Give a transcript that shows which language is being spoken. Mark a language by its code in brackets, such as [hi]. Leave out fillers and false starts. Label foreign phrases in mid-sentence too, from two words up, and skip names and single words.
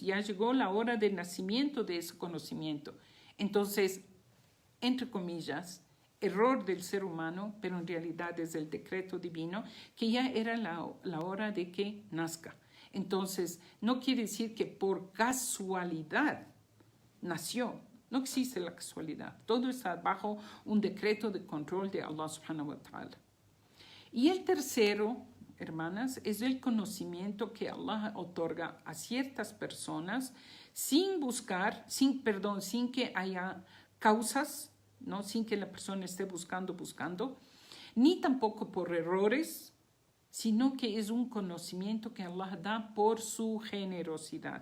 [es] Ya llegó la hora del nacimiento de ese conocimiento. Entonces, entre comillas, error del ser humano, pero en realidad es el decreto divino, que ya era la hora de que nazca. Entonces, no quiere decir que por casualidad nació. No existe la casualidad. Todo está bajo un decreto de control de Allah [ar] سبحانه وتعالى. [es] Y el tercero, hermanas, es el conocimiento que Allah otorga a ciertas personas sin buscar, sin que haya causas, ¿no? Sin que la persona esté buscando, ni tampoco por errores, sino que es un conocimiento que Allah da por su generosidad.